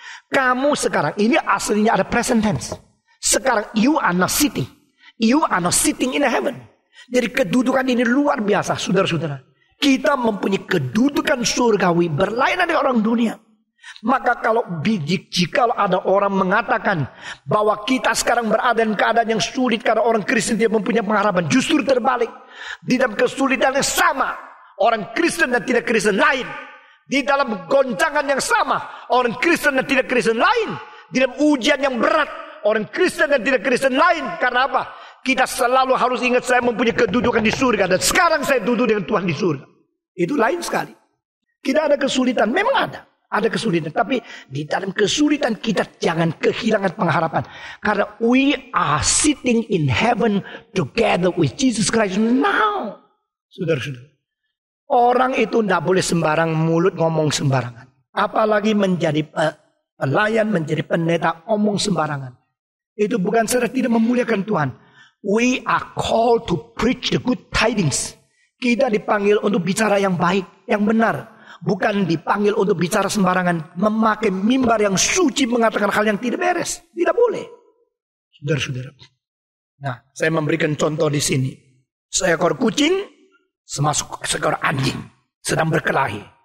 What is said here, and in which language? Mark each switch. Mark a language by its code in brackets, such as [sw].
[id] Kamu sekarang, ini aslinya ada present tense. Sekarang, [en] you are not sitting. You are not sitting in heaven. [id] Jadi kedudukan ini luar biasa, saudara-saudara. Kita mempunyai kedudukan surgawi berlainan dengan orang dunia. Maka jika ada orang mengatakan bahwa kita sekarang berada dalam keadaan yang sulit karena orang Kristen tidak mempunyai pengharapan, justru terbalik. Di dalam kesulitan yang sama, orang Kristen dan tidak Kristen lain. Di dalam goncangan yang sama, orang Kristen dan tidak Kristen lain. Di dalam ujian yang berat, orang Kristen dan tidak Kristen lain. Karena apa? Kita selalu harus ingat, saya mempunyai kedudukan di surga. Dan sekarang saya duduk dengan Tuhan di surga. Itu lain sekali. Tidak ada kesulitan, memang ada. Ada kesulitan, tapi di dalam kesulitan kita jangan kehilangan pengharapan. Karena [en] we are sitting in heaven together with Jesus Christ now. [id] Saudara-saudara, orang itu tidak boleh sembarang mulut ngomong sembarangan. Apalagi menjadi pelayan, menjadi pendeta, omong sembarangan. Itu bukan saja tidak memuliakan Tuhan. [en] We are called to preach the good tidings. [id] Kita dipanggil untuk bicara yang baik, yang benar. Bukan dipanggil untuk bicara sembarangan. Memakai mimbar yang suci mengatakan hal yang tidak beres. Tidak boleh. Saudara-saudara. Nah, saya memberikan contoh di sini. Seekor kucing semasuk seekor anjing sedang berkelahi.